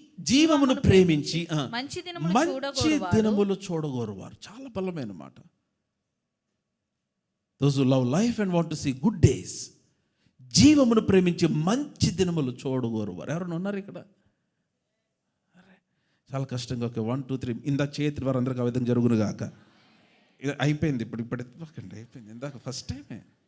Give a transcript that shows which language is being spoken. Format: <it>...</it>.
<te>జీవమును ప్రేమించి మంచి దినములు చూడగోరువారు. చాలా బలమైన మాట.</te> <en>Those who love life and want to see good days.</en> <te>జీవమును ప్రేమించి మంచి దినములు చూడగోరువారు. ఎవరైనా ఉన్నారు ఇక్కడ? చాలా కష్టంగా ఓకే 1 2 3 ఇందాక చేతి వారు అందరికి ఆ విధంగా జరుగును గాక. ఇది అయిపోయింది. ఇప్పుడు అయిపోయింది. ఇందాక ఫస్ట్ టైమే.</te>